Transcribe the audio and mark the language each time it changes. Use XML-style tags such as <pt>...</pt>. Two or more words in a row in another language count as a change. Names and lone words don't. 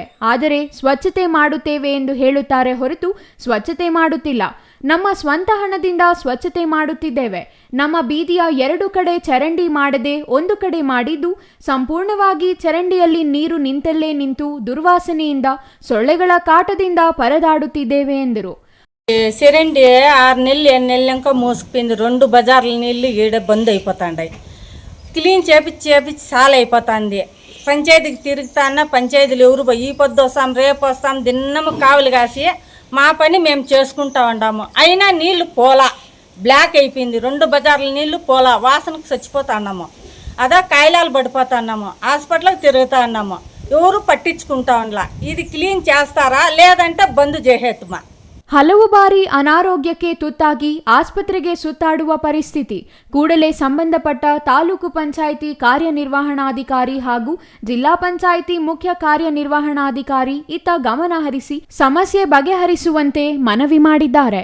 <kn>ಆದರೆ ಸ್ವಚ್ಛತೆ ಮಾಡುತ್ತೇವೆ ಎಂದು ಹೇಳುತ್ತಾರೆ ಹೊರತು ಸ್ವಚ್ಛತೆ ಮಾಡುತ್ತಿಲ್ಲ. ನಮ್ಮ ಸ್ವಂತ ಹಣದಿಂದ ಸ್ವಚ್ಛತೆ ಮಾಡುತ್ತಿದ್ದೇವೆ. ನಮ್ಮ ಬೀದಿಯ 2 ಕಡೆ ಚರಂಡಿ ಮಾಡದೆ 1 ಕಡೆ ಮಾಡಿದ್ದು, ಸಂಪೂರ್ಣವಾಗಿ ಚರಂಡಿಯಲ್ಲಿ ನೀರು ನಿಂತಲ್ಲೇ ನಿಂತು ದುರ್ವಾಸನೆಯಿಂದ ಸೊಳ್ಳೆಗಳ ಕಾಟದಿಂದ ಪರದಾಡುತ್ತಿದ್ದೇವೆ ಎಂದರು.</kn> <te>చరండి 6 నెలలు 8 నెలలంక మోసుకుపోయింది. 2 బజార్ల నీళ్ళు ఈడ బంద్ అయిపోతాండాయి. క్లీన్ చేపించి చాలా అయిపోతుంది. పంచాయతీకి తిరుగుతాన్న పంచాయతీలు ఎవరు ఈ పొద్దు వస్తాం, రేపు వస్తాం, దిన్నము కావులు కాసి మా పని మేము చేసుకుంటా ఉన్నాము. అయినా నీళ్లు పోలా, బ్లాక్ అయిపోయింది. 2 బజార్ల నీళ్లు పోలా, వాసనకు చచ్చిపోతా ఉన్నాము. అదా కాయలాలు పడిపోతున్నాము. హాస్పిటల్కి తిరుగుతా ఉన్నాము. ఎవరు పట్టించుకుంటా ఉండలా. ఇది క్లీన్ చేస్తారా లేదంటే బంద్ చేసేద్దామా?</te> <kn>ಹಲವು ಬಾರಿ ಅನಾರೋಗ್ಯಕ್ಕೆ ತುತ್ತಾಗಿ ಆಸ್ಪತ್ರೆಗೆ ಸುತ್ತಾಡುವ ಪರಿಸ್ಥಿತಿ. ಕೂಡಲೇ ಸಂಬಂಧಪಟ್ಟ ತಾಲೂಕು ಪಂಚಾಯಿತಿ ಕಾರ್ಯನಿರ್ವಹಣಾಧಿಕಾರಿ ಹಾಗೂ ಜಿಲ್ಲಾ ಪಂಚಾಯಿತಿ ಮುಖ್ಯ ಕಾರ್ಯನಿರ್ವಹಣಾಧಿಕಾರಿ ಇತ್ತ ಗಮನ ಹರಿಸಿ ಸಮಸ್ಯೆ ಬಗೆಹರಿಸುವಂತೆ ಮನವಿ ಮಾಡಿದ್ದಾರೆ.</kn>